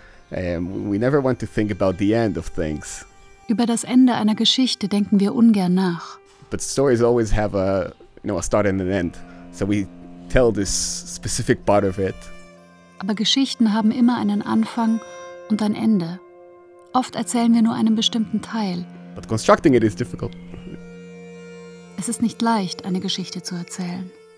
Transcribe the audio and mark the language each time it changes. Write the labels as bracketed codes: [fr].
[en] We never want to think about the end of things. [de] Über das Ende einer Geschichte denken wir ungern nach. [en] But stories always have a start and an end. So we tell this specific part of it. [de] Aber Geschichten haben immer einen Anfang und ein Ende. Oft erzählen wir nur einen bestimmten Teil. [en] But constructing it is difficult. [de] Es ist nicht leicht, eine Geschichte zu erzählen.